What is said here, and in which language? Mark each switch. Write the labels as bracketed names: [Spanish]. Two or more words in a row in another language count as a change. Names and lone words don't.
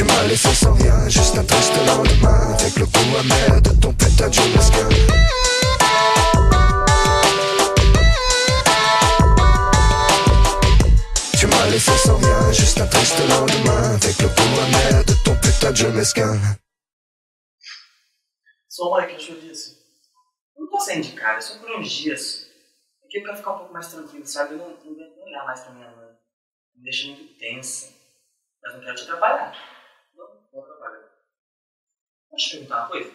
[French] laissé sans rien, juste un triste lendemain, avec le goût amer de ton putain de Joe mesquin. Tu m'as laissé sans rien, juste un triste lendemain, avec le goût amer de ton putain de Joe mesquin. [Portuguese] Sua mãe que achou disso? Eu não tô saindo de casa, é só por uns dias. Aqui eu quero ficar um pouco mais tranquilo, sabe? Eu não olhar mais pra minha mãe. Me deixa muito tensa. Mas não quero te atrapalhar. Não atrapalha. Posso te perguntar uma coisa?